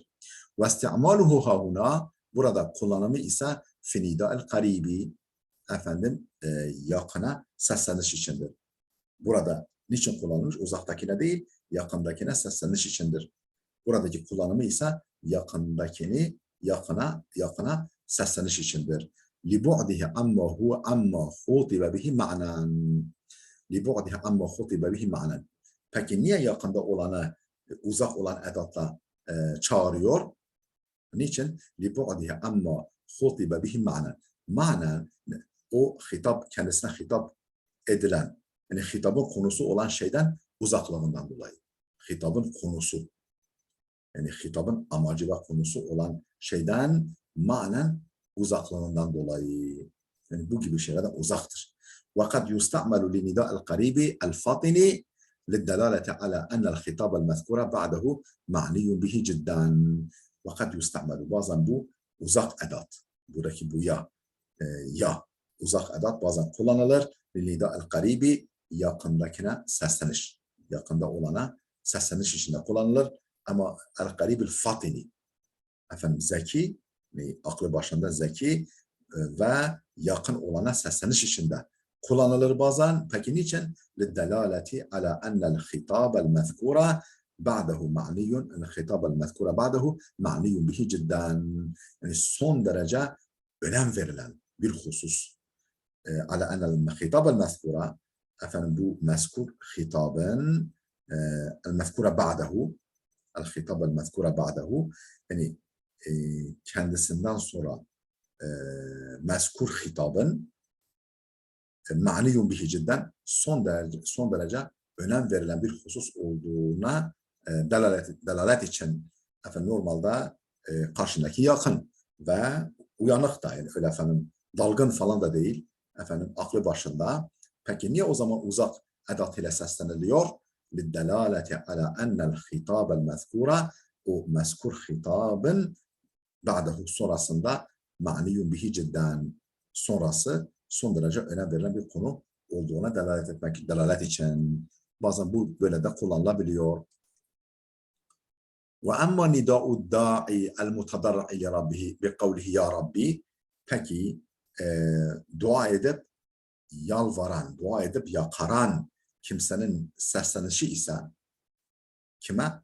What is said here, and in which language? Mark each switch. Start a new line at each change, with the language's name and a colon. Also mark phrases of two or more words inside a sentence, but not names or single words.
Arabic: واستعماله هاهنا
Turkish: burada kullanımı ise
Arabic: في نداء القريب
Turkish: yakına sesleniş içindir. Burada niçin kullanılmış? Uzaktakine değil, yakındakine sesleniş içindir. Buradaki kullanımı ise yakındakini yakına sesleniş içindir.
Arabic: لِبُعْدِهِ أما خُوطِبَ بِهِ مَعْنًا لِبُعْدِهِ أما خُوطِبَ بِهِ مَعْنًا
Turkish: Peki niye yakında olanı uzak olan edatla çağırıyor? Niçin?
Arabic: لِبُعْدِهِ أما خُوطِبَ بِهِ مَعْنًا
Turkish: Manen o kendisine hitap edilen, yani hitabın konusu olan şeyden uzaklığından dolayı. Hitabın konusu, yani hitabın amacı ve konusu olan şeyden manen uzaklığından dolayı. Yani bu gibi şeylerden uzaktır.
Arabic: وَقَدْ يُسْتَعْمَلُ لِنِدَاءِ الْقَرِيبِ الْفَاطِنِ لِلدَّلَالَةِ عَلَى أَنَّ الْخِطَابَ الْمَذْكُورَ بَعْدَهُ مَعْنِيٌّ بِهِ جِدًّا وَقَدْ يُسْتَعْمَلُ
Turkish: Bazen bu uzak edat. Buradaki bu ya uzak edat bazen kullanılır.
Arabic: لِنِدَاءِ الْقَرِيبِ
Turkish: yakındakine sesleniş. Yakında olana sesleniş içinde kullanılır. Ama
Arabic: القريب الفطن
Turkish: zeki, aklı başında zeki ve yakın olana sesleniş içinde kullanılır bazen. Peki niçin?
Arabic: لِلدَّلَالَةِ عَلَى أَنَّ الْخِطَابَ الْمَذْكُورَ بَعْدَهُ مَعْنِيٌّ الْخِطَابَ الْمَذْكُورَ بَعْدَهُ مَعْنِيٌّ بِهِ جِدًّا
Turkish: Yani son derece önem verilen bir husus.
Arabic: عَلَى أَنَّ الْخِطَابَ الْمَذْكُورَ
Turkish: bu mezkur hitabın
Arabic: المذكور بعده الخطاب المذكور بعده
Turkish: yani kendisinden sonra mezkur hitabın
Arabic: معني به جدا
Turkish: son derece önem verilen bir husus olduğuna delalet için normalde karşındaki yakın ve uyanık da yani öyle dalgın falan da değil aklı başında. Peki niye o zaman uzak edat ile sesleniliyor?
Arabic: للدلالة على أن الخطاب المذكور
Turkish: o mezkur hitabın بعده sonrasında
Arabic: معني به جدا
Turkish: sonrası son derece önem verilen bir konu olduğuna delalet için bazen bu böyle de kullanılabiliyor.
Arabic: وأما نداء الداعي المتضرع لربه بقوله يا رب
Turkish: peki dua edip yalvaran, dua edip yakaran kimsenin seslenişi ise kime?